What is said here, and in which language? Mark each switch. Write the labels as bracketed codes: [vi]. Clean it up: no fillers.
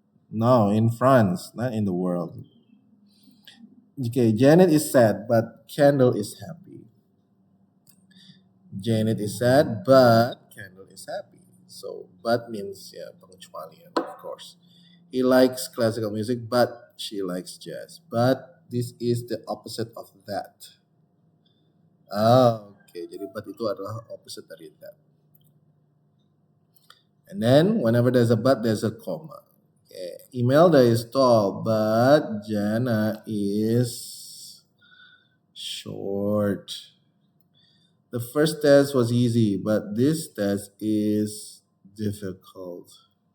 [en] No, in France, not in the world. Okay, Janet is sad, but Kendall is happy. Janet is sad, but Kendall is happy. So, but means yeah, [id] pengecualian, [en] of course. He likes classical music, but she likes jazz. But this is the opposite of that. Okay. [id] Jadi but itu adalah opposite dari that. [en] And then whenever there's a but, there's a comma. Okay. Imelda is tall, but Jana is short. The first test was easy, but this test is difficult.